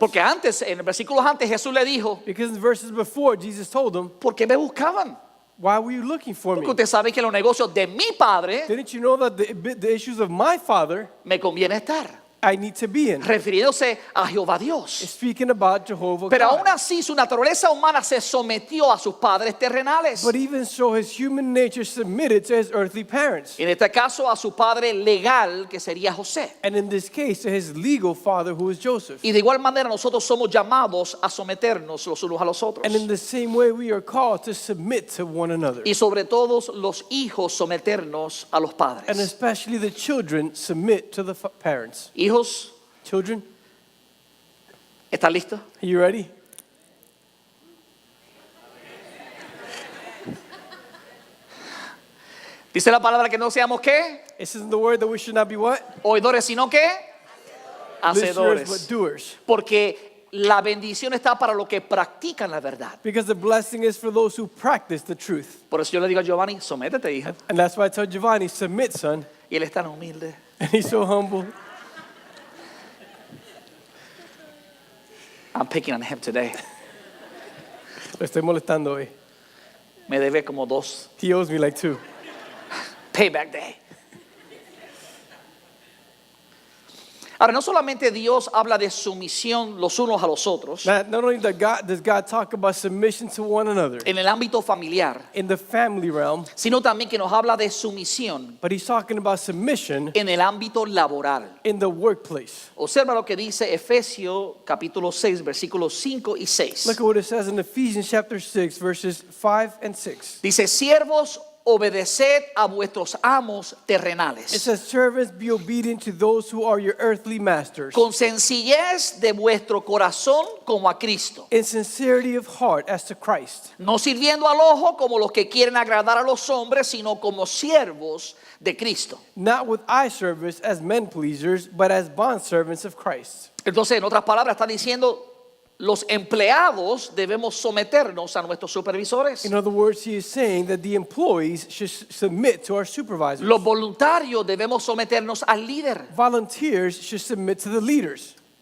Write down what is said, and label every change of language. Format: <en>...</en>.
<es>Porque antes, en el versículo antes, Jesús le dijo,</es> <en>Because in the verses before, Jesus told them,</en> <es>¿por qué me buscaban?</es> <en>why were you looking for</en> <es>Porque</es> <en>me?</en> <es>usted sabe que en los negocios de mi padre</es> <en>Didn't you know that the issues of my father</en> <es>me conviene estar.</es> <en>I need to be in?</en> <es>Refiriéndose a Jehová Dios.</es> <en>Speaking about Jehovah</en> <es>Pero</es> <en>God.</en> <es>aún así su naturaleza humana se sometió a sus padres terrenales.</es> <en>But even so, his human nature submitted to his earthly parents.</en> <es>En este caso a su padre legal, que sería José.</es> <en>And in this case, to his legal father, who is Joseph.</en> <es>Y de igual manera nosotros somos llamados a someternos los unos a los otros.</es> <en>And in the same way, we are called to submit to one another.</en> <es>Y sobre todo los hijos someternos a los</es> <en>And</en> <es>padres.</es> <en>especially the children submit to the parents.</en> <es>Hijos,</es> <en>Children,</en> <es>¿están listos?</es> <en>are you ready?</en> <es>Dice la palabra que no seamos ¿qué?</es> <en>It says in the word that we should not be what?</en> <es>Oidores, sino ¿qué?</es> <en>Listeners, but</en> <es>Hacedores.</es> <en>doers.</en> <es>Porque la bendición está para los que practican la verdad.</es> <en>Because the blessing is for those who practice the truth.</en> <es>Por eso yo le digo a Giovanni, sométete, hija.</es> <en>And that's why I told Giovanni, submit, son.</en> <es>Y él es tan humilde.</es> <en>And he's so humble. I'm picking on him today.</en> <es>Lo estoy molestando hoy. Me debe como 2.</es> <en>He owes me like 2. Payback day.</en> <es>Ahora, no solamente Dios habla de sumisión los unos a los otros</es> <en>Not only does God talk about submission to one another</en> <es>en el ámbito familiar,</es> <en>in the family realm,</en> <es>sino también que nos habla de sumisión</es> <en>but he's talking about submission</en> <es>en el ámbito laboral.</es> <en>in the workplace.</en> <es>Observa lo que dice Efesios capítulo 6, versículos 5 y 6.</es> <en>Look at what it says in Ephesians chapter 6, verses 5 and 6.</en> <es>Dice, siervos, obedeced a vuestros amos</es> <en>It</en> <es>terrenales,</es> <en>says, servants, be obedient to those who are your earthly masters,</en> <es>con sencillez de vuestro corazón como a Cristo,</es> <en>in sincerity of heart as to Christ,</en> <es>no sirviendo al ojo como los que quieren agradar a los hombres, sino como siervos de Cristo.</es> <en>not with eye service as men pleasers, but as bondservants of Christ.</en> <es>Entonces, en otras palabras, está diciendo, los empleados debemos someternos a nuestros supervisores.</es> <en>In other words, he is saying that the employees should submit to our supervisors.</en> <es>Los voluntarios debemos someternos al líder.</es> <en>Volunteers should submit to the leaders.</en>